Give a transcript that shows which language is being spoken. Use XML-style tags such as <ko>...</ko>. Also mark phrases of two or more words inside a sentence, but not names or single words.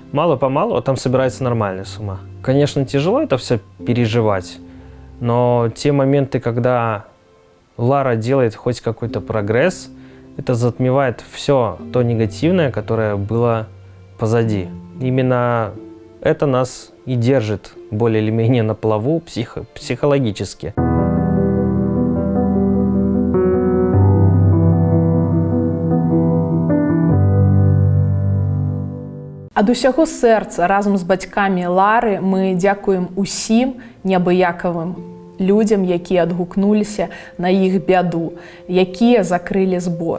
<ru>Мало-помалу, там собирается нормальная сумма. Конечно, тяжело это все переживать, но те моменты, когда Лара делает хоть какой-то прогресс, это затмевает все то негативное, которое было позади. Именно это нас и держит более или менее на плаву психологически.</ru> <be>Ад усяго сэрца разам з бацькамі Лары мы дзякуем усім неабыякавым людзям, якія адгукнуліся на іх бяду, якія закрылі збор.</be>